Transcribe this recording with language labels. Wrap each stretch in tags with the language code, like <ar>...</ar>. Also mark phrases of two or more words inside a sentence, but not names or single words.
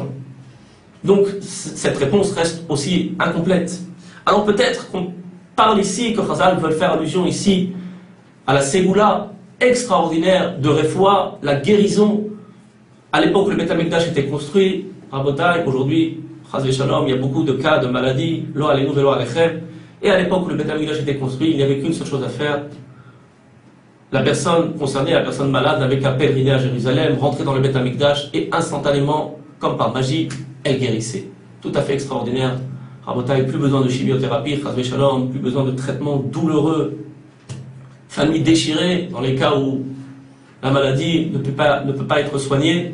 <fr>Donc cette réponse reste aussi incomplète. Alors peut-être qu'on parle ici, que Chazal veut faire allusion ici à la ségoula extraordinaire de Refoua, la guérison. À l'époque où le Beth Amikdash était construit, à Botaï, aujourd'hui,</fr> <he>חס ושלום,</he> <fr>il y a beaucoup de cas de maladies,</fr> <he>לא עלינו ולא עליכם.</he> <fr>Et à l'époque où le Beth Amikdash était construit, il n'y avait qu'une seule chose à faire. La personne concernée, la personne malade, n'avait qu'à pèleriner à Jérusalem, rentrer dans le Beth Amikdash et instantanément, comme par magie, elle guérissait. Tout à fait extraordinaire. Rabotai, plus besoin de chimiothérapie,</fr> <he>חס ושלום,</he> <fr>plus besoin de traitements douloureux, famille déchirée, dans les cas où la maladie ne peut pas être soignée.</fr>